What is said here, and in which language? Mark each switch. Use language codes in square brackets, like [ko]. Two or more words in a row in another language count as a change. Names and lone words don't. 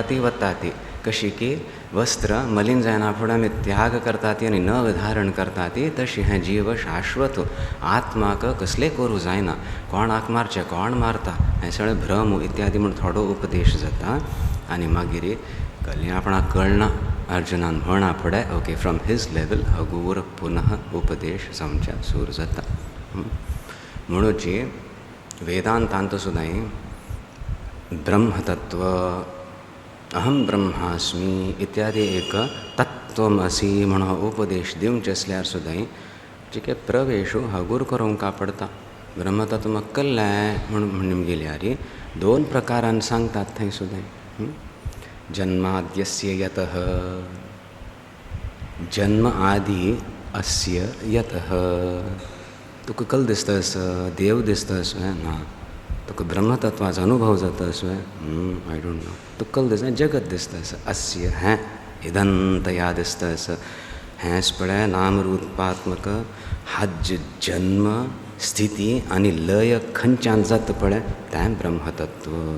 [kok] ती वता ती कशी की वस्त्र मलीन जायना फुडें आमी त्याग करता ती आनी नग धारण करता ती तशी हें जीव शाश्वत आत्माक कसलें करूं जायना कोणाक मारचें कोण मारता हें सगळें भ्रम इत्यादी म्हूण थोडो उपदेश जाता आनी मागीर कली आपणाक कळना अर्जुनान म्हणा फुडें [en] okay from his level [kok] हगूर पुनः उपदेश जावच्या सूर जाता. म्हणूची वेदांतांत सुद्दां ब्रह्मतत्व [sa] अहम ब्रह्मास्मी [kok] इत्यादी एक तत्वमसी म्हणून उपदेश दिवचे असल्यार सुद्दां जिके प्रवेशू हगूर करूंक पडटा. ब्रह्मतत्व म्हाका कळ्ळें म्हणून गेल्यार 2 प्रकारान सांगतात थंय सुद्दां. [sa] जन्माद्यस्य यतः जन्म आदि अस्य यतः [kok] तुका कल दिसतास देव दिसतास ना तुका ब्रह्मतत्वाचो अनुभव जातास [en] I don't know [kok] तुका कल दिसता जगत दिसतास अस्य हें इदंतया दिसतास हेंच पळय नामरूपात्मक हा जन्म स्थिती आनी लय खंयच्यान जाता पळय तें ब्रह्मतत्व.